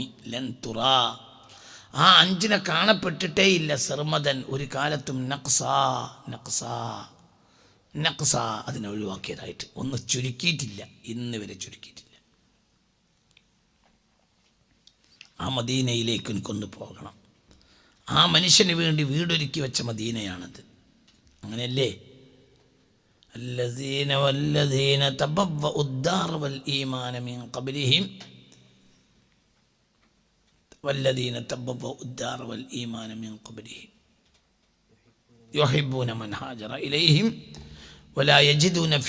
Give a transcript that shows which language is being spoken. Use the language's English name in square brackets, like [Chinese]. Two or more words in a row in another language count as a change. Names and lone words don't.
[Arabic] لن ترى, [Malayalam] ആ 5 കാണപ്പെട്ടിട്ടേ ഇല്ല സർമദൻ, ഒരു കാലത്തും നഖ്സ അതിനെ ഒഴിവാക്കിയതായിട്ട് ഒന്ന് ചുരുക്കിയിട്ടില്ല, ഇന്ന് വരെ ചുരുക്കിയിട്ടില്ല. ആ മദീനയിലേക്ക് എനിക്കൊന്ന് പോകണം. ആ മനുഷ്യന് വേണ്ടി വീടൊരുക്കി വെച്ച മദീനയാണത്. അങ്ങനെയല്ലേ? [Arabic] والذين تبوأوا الدار والإيمان من قبلهم يحبون من هاجر إليهم ولا يجدون في